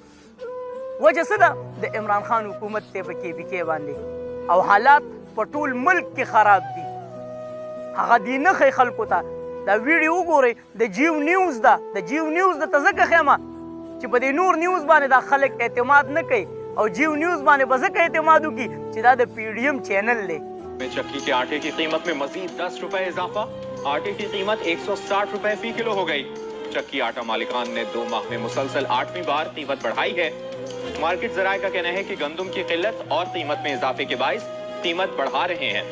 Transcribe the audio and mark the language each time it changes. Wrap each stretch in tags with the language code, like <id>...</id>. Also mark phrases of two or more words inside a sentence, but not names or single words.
<ps>وجه څه ده د عمران خان حکومت دی په کې پي کې باندې او حالات په ټول ملک کې خراب دي. هغه دې نه ښیي خلکو ته. دا ویډیو وګورئ د جیو نیوز ده د جیو نیوز ده ته ځکه ښیم چې په دې نور نیوز باندې دا خلک اعتماد نه کوي او جیو نیوز باندې به ځکه اعتماد وکړي چې دا د پی ڈی ایم چینل دی.</ps> <ur>چکی کے آٹے کی قیمت میں مزید 10 روپے اضافہ. آٹے کی قیمت 160 روپے فی کلو ہو گئی. چکی آٹا مالکان نے 2 ماہ میں مسلسل 8ویں بار قیمت بڑھائی ہے. مارکیٹ ذرائع کا کہنا ہے کہ گندم کی قلت اور قیمت میں اضافے کے باعث قیمت بڑھا رہے ہیں.</ur>